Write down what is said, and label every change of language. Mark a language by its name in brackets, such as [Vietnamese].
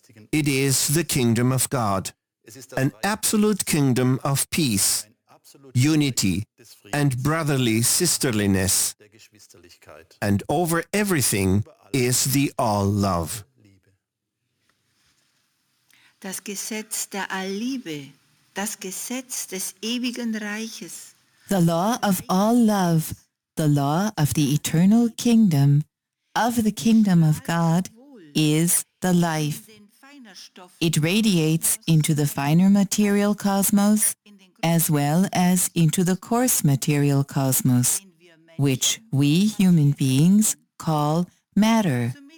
[English] It is the kingdom of God, an absolute kingdom of peace, unity, and brotherly sisterliness. And over everything is the all-love. [German] Das Gesetz der Allliebe, das Gesetz des ewigen Reiches. [English] The law of all love, the law of the eternal kingdom, of the kingdom of God, is the life. It radiates into the finer material cosmos, as well as into the coarse material cosmos, which we human beings call matter.